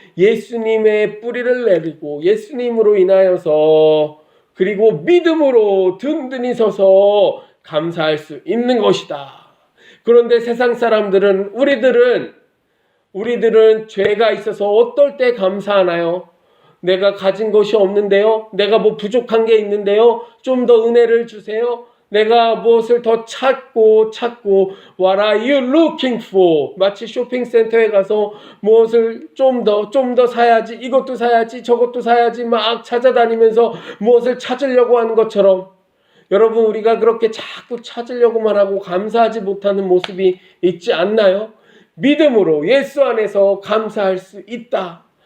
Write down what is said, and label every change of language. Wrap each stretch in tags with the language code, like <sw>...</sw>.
<ko>예수님의 뿌리를 내리고 예수님으로 인하여서 그리고 믿음으로 든든히 서서 감사할 수 있는 것이다. 그런데 세상 사람들은 우리들은 죄가 있어서 어떨 때 감사하나요? 내가 가진 것이 없는데요. 내가 뭐 부족한 게 있는데요. 좀 더 은혜를 주세요. 내가 무엇을 더 찾고</ko> <en>What are you looking for?</en> <ko>마치 쇼핑센터에 가서 무엇을 좀 더 사야지, 이것도 사야지, 저것도 사야지 막 찾아다니면서 무엇을 찾으려고 하는 것처럼 여러분 우리가 그렇게 자꾸 찾으려고만 하고 감사하지 못하는 모습이 있지 않나요? 믿음으로 예수 안에서 감사할 수 있다.</ko>